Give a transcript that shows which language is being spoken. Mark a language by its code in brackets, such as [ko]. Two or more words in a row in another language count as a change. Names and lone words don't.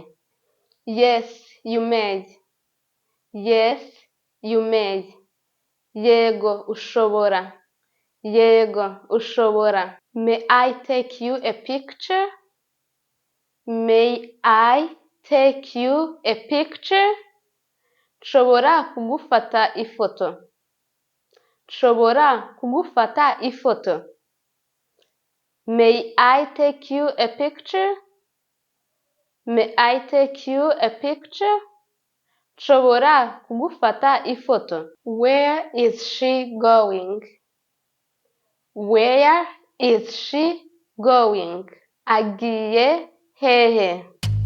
[en] Yes, you may. Yes, you may. [rw] Yego, ushobora. Yego, ushobora. [en] May I take you a picture? May I take you a picture? [rw] Nshobora kugufata ifoto. Nshobora kugufata ifoto. [en] May I take you a picture? May I take you a picture? [rw] Nshobora kugufata ifoto. [en] Where is she going? Where is she going? [rw] Agiye hehe?